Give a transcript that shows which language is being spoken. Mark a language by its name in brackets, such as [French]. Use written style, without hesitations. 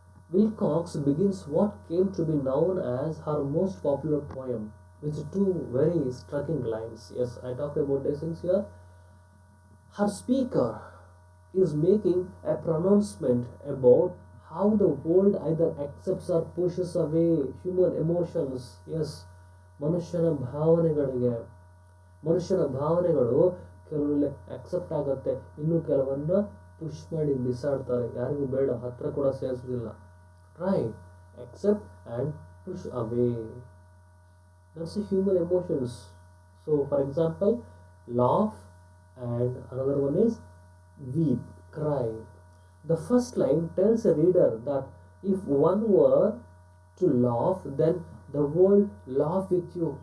[English] Wilcox begins what came to be known as her most popular poem with two very striking lines. Yes, I talked about these things here. Her speaker is making a pronouncement about how the world either accepts or pushes away human emotions. [Kannada] Yes, ಮನುಷ್ಯನ ಭಾವನೆಗಳಿಗೆ ಮನುಷ್ಯನ ಭಾವನೆಗಳು ಕೆಲವೊಳ್ಳೆ accept ಆಗುತ್ತೆ, ಇನ್ನು ಕೆಲವನ್ನ push ಮಾಡಿ ಬಿಸಾಡ್ತಾರೆ, ಯಾರಿಗೂ ಬೇಡ, ಹತ್ರ ಕೂಡ ಸೇರಿಸೋದಿಲ್ಲ. [English] Right, accept and push away. That's the human emotions. So for example, laugh, and another one is weep, cry. The first line tells a reader that if one were to laugh, then the world laugh with you.